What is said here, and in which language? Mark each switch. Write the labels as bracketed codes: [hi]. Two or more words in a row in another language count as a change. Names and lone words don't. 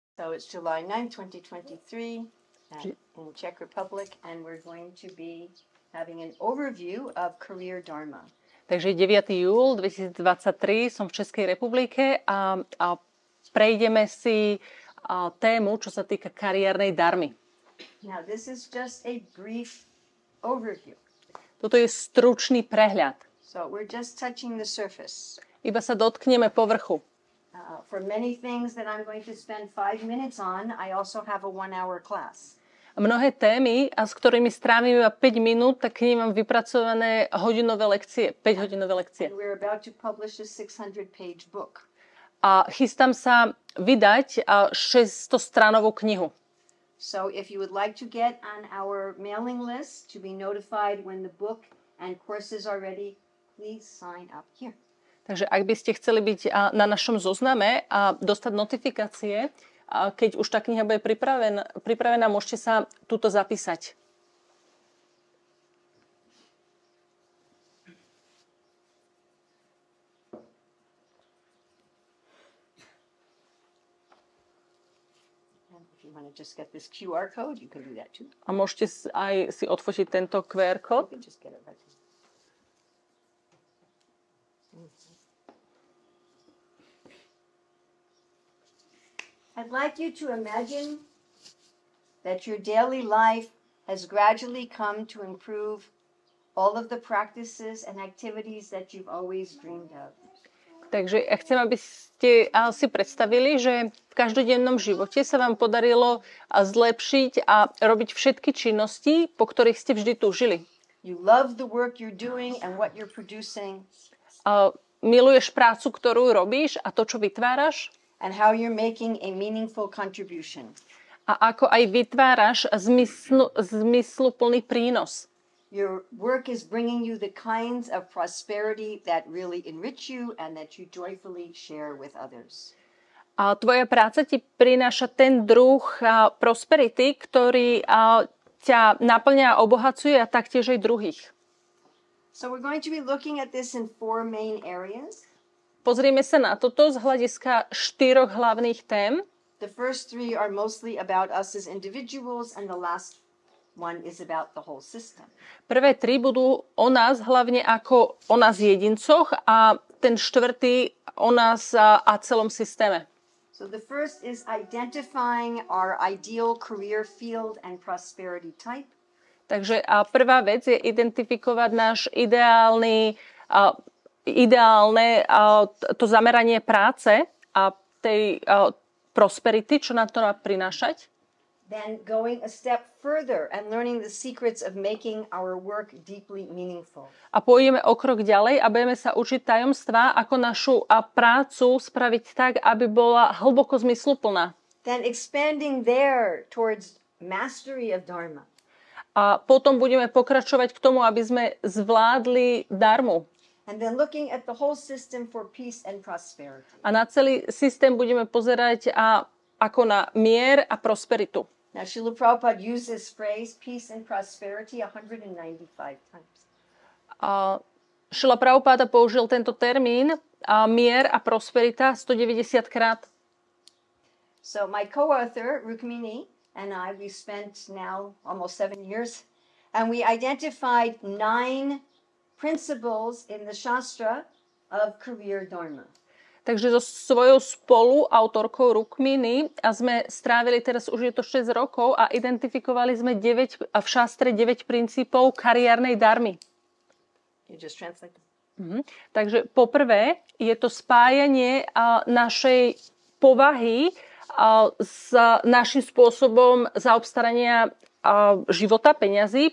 [en] So it's July 9, 2023 in Czech Republic, and we're going to be having an overview of career dharma. [sk] Takže 9. júl 2023 som v Českej republike a prejdeme si tému, čo sa týka kariérnej darmy. [en] Now this is just a brief overview. [sk] Toto je stručný prehľad. [en] So we're just touching the surface. [sk] Iba sa dotkneme povrchu. [en] For many things that I'm going to spend 5 minutes on, I also have a 1-hour class. [sk] Mnohé témy, s ktorými strávim iba 5 minút, tak k nim mám vypracované hodinové lekcie, 5-hodinové lekcie. [en] And we're about to publish a 600-page book. [sk] A chystám sa vydať 600-stranovú knihu. [en] So if you would like to get on our mailing list to be notified when the book and courses are ready, please sign up here. [sk] Takže ak by ste chceli byť na našom zozname a dostať notifikácie, keď už tá kniha bude pripravená, môžete sa tuto zapísať. A môžete aj si odfotiť tento QR kód. [en] I'd like you to imagine that your daily life has gradually come to improve all of the practices and activities that you've always dreamed of. [sk] Takže ja chcem, aby ste si predstavili, že v každodennom živote sa vám podarilo zlepšiť a robiť všetky činnosti, po ktorých ste vždy túžili. [en] You love the work you're doing and what you're producing. [sk] Miluješ prácu, ktorú robíš a to, čo vytváraš. [en] And how you're making a meaningful contribution. [sk] A ako aj vytváraš zmysluplný prínos. [en] Your work is bringing you the kinds of prosperity that really enrich you and that you joyfully share with others. [sk] A tvoja práca ti prináša ten druh prosperity, ktorý ťa naplňa a obohacuje a taktiež aj druhých. [en] So we're going to be looking at this in 4 main areas. [sk] Pozrieme sa na toto z hľadiska 4 hlavných tém. [en] The first 3 are mostly about us as individuals and the last one is about the whole system. [sk] Prvé 3 budú o nás, hlavne ako o nás jedincoch, a ten 4. o nás a celom systéme. [en] So the first is identifying our ideal career field and prosperity type. [sk] Takže prvá vec je identifikovať náš ideálne to zameranie práce a tej prosperity, čo nám to má prinášať. [en] Then going a step further and learning the secrets of making our work deeply meaningful. [sk] A pôjdeme o krok ďalej a budeme sa učiť tajomstvá, ako našu prácu spraviť tak, aby bola hlboko zmysluplná. [en] Then expanding there towards mastery of dharma. [sk] A potom budeme pokračovať k tomu, aby sme zvládli dharmu. [en] And then looking at the whole system for peace and prosperity. [sk] A na celý systém budeme pozerať ako na mier a prosperitu. [en] Now, Srila Prabhupada used this phrase, peace and prosperity, 195 times. [sk] Srila Prabhupada použil tento termín mier a prosperita 190 krát. [en] So my co-author, Rukmini, and I, we spent now almost 7 years, and we identified 9 principles in the Shastra of career dharma. [sk] Takže so svojou spoluautorkou Rukmini sme strávili, teraz už je to 6 rokov, a identifikovali sme v šastre 9 princípov kariérnej darmy. Takže poprvé je to spájanie našej povahy s našim spôsobom zaobstarania života, peňazí.